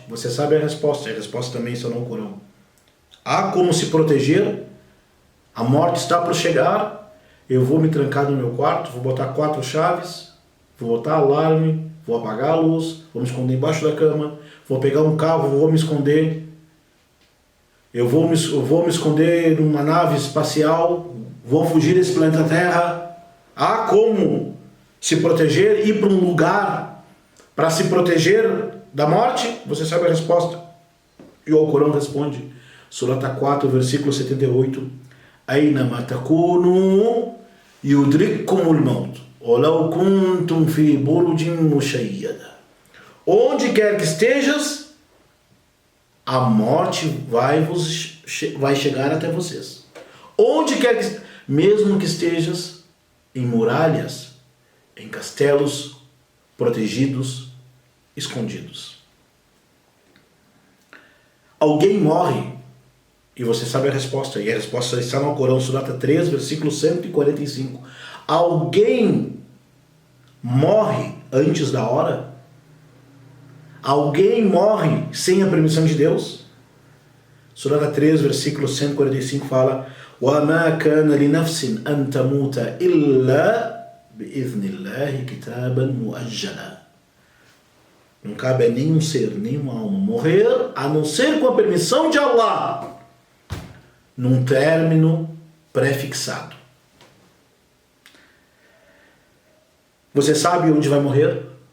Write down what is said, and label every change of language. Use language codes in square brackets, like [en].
[pt] Você sabe a resposta também está no Alcorão. Há como se proteger, a morte está por chegar, eu vou me trancar no meu quarto, vou botar 4 chaves, vou botar alarme, vou apagar a luz, vou me esconder embaixo da cama, vou pegar um carro, vou me esconder, eu vou me esconder numa nave espacial, vou fugir desse planeta Terra. Há como se proteger, ir para um lugar para se proteger da morte? Você sabe a resposta. E o Alcorão responde, surata 4, versículo 78, [ar] أَيْنَمَا تَكُونُوا يُدْرِكْكُمُ الْمَوْتُ وَلَوْ كُنْتُمْ فِي بُرُجٍ مُشَيَّدَةٍ. [pt] Onde quer que estejas, a morte vai chegar até vocês. Onde quer que, mesmo que estejas em muralhas, em castelos protegidos, escondidos. Alguém morre, e você sabe a resposta, e a resposta está no Alcorão, surata 3, versículo 145. Alguém morre antes da hora? Alguém morre sem a permissão de Deus? Surata 3, versículo 145 fala: [ar] وَمَا كَانَ لِنَفْسٍ أَن تَمُوتَ إِلَّا بِإِذْنِ اللَّهِ كِتَابًا مُؤَجَّلًا. [pt] Não cabe a nenhum ser, nenhuma alma morrer, a não ser com a permissão de Allah, num término pré-fixado. Você sabe onde vai morrer?